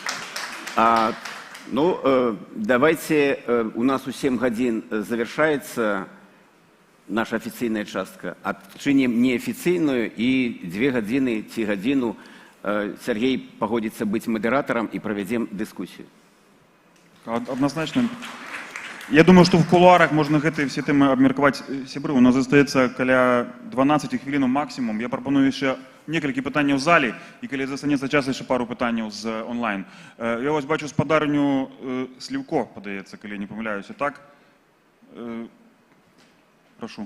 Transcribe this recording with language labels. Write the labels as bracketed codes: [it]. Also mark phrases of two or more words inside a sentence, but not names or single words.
[be] Давайте, у нас у 7 гадзін завершается наша офіцыйная частка. Адчынем неафіцыйную і 2 гадзіны ці гадзіну Сергей пагодзіцца быць мадэратарам і правядзем дыскусію. [ru] Однозначно. Я думаю, что в кулуарах можно гэтыя все темы [be] абмеркаваць сябры. У нас застаецца каля 12 хвілінаў максимум. Я прапаную яшчэ некалькі пытанняў в зале, і калі застанецца час, яшчэ пару пытанняў з онлайн. Я вось бачу спадарню Слівко, падаецца, калі не памыляюся. Так? Прошу.